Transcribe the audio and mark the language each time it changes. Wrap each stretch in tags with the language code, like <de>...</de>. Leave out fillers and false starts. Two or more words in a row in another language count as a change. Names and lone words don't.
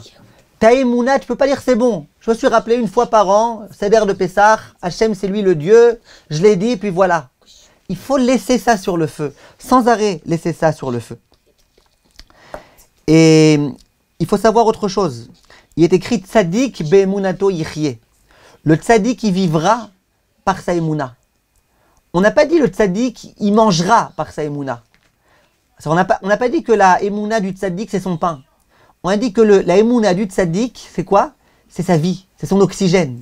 <fr>Ta émouna, tu peux pas dire c'est bon. Je me suis rappelé une fois par an, Seder de Pessah, Hachem c'est lui le Dieu, je l'ai dit, puis voilà. Il faut laisser ça sur le feu, sans arrêt laisser ça sur le feu. Et il faut savoir autre chose. Il est écrit</fr> <he>צדיק באמונתו יחיה.</he> <fr>Le tzadik, il vivra par sa émouna. On n'a pas dit le tzadik, il mangera par sa émouna. On n'a pas dit que la émouna du tzadik, c'est son pain. On a dit que la émouna du tzadik, c'est quoi? C'est sa vie, c'est son oxygène.</fr>